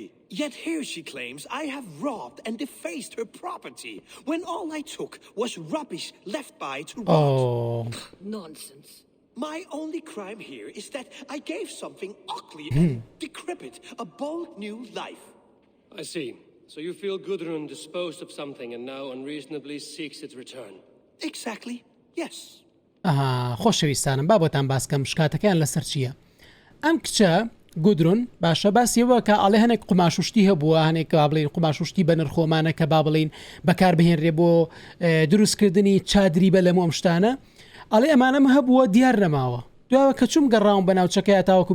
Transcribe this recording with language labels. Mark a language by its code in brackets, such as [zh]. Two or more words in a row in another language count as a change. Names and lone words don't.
[en] Yet here she claims I have robbed and defaced her property, when all I took was rubbish left by to rot. Nonsense. My only crime here is that I gave something ugly and decrepit a bold new life. I see. So you feel Gudrun disposed of something and now unreasonably seeks its return. Exactly, yes. [ckb] خۆشەویستانم با بۆتان باسکەم شکاتەکەیان لەسەر چییە ئەم کچە گودرون باشە باسیەوە کە ئەڵێ هەنێک قماشوشتی هەبووە هەنێک با بڵین قماشوشتی بە نرخۆمانە کە با بڵین بەکار بهێنرێ بۆ دروستکردنی چادری بە لەمۆ ئەم شتانە ئەڵێ ئەمانەم هەبووە دیار نەماوە دوایەوە کە چوم گەڕاوم بە ناوچەکەی تاوەکو